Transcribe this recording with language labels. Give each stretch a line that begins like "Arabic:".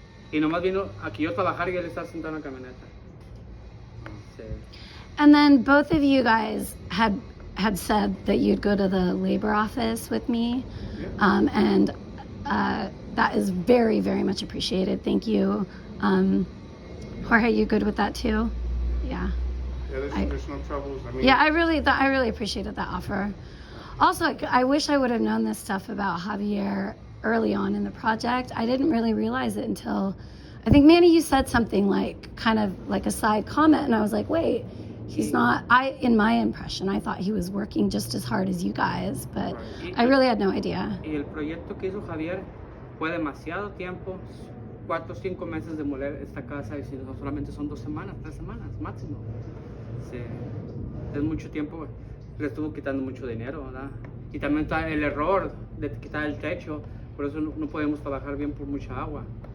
Spanish: Y nomás vino aquí yo a trabajar y él estaba sentado en la camioneta. Sí.
English: And then both of you guys had said that you'd go to the labor office with me. Yeah. And that is very, very much appreciated. Thank you. Jorge, you good with that too? Yeah. Yeah, there's no troubles. I mean, Yeah, I really appreciated that offer. Also, I wish I would have known this stuff about Javier early on in the project. I didn't really realize it until, I think, Manny, you said something kind of like a side comment, and I was like, wait, he's not. In my impression, I thought he was working just as hard as you guys, but Right. I really had no idea.
Spanish: Y el proyecto que hizo Javier fue demasiado tiempo, 4 o 5 meses de moler esta casa y si no solamente son 2 semanas, 3 semanas máximo. Sí. Es mucho tiempo, le estuvo quitando mucho dinero, ¿verdad? Y también está el error de quitar el techo, por eso no podemos trabajar bien por mucha agua.